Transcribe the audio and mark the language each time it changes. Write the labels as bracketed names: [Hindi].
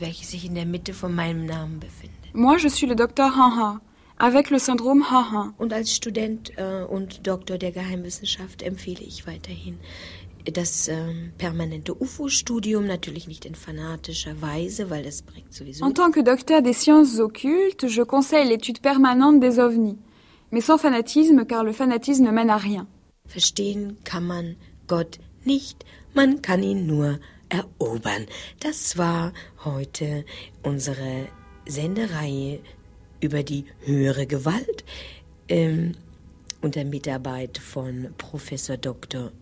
[German] welches sich in der Mitte von meinem Namen befindet. [French] Moi, je suis le docteur Aha, avec le syndrome Aha. [German] Und als Student und Doktor der Geheimwissenschaft empfehle ich weiterhin das permanente UFO-Studium, natürlich nicht in fanatischer Weise, weil das bringt sowieso... [French] En tant que docteur des sciences occultes, je conseille l'étude permanente des ovnis. Mais sans fanatisme, car le fanatisme ne mène à rien. [German] Verstehen kann man Gott nicht, man kann ihn nur erobern. Das war heute unsere Sendereihe über die höhere Gewalt unter Mitarbeit von Professor Dr.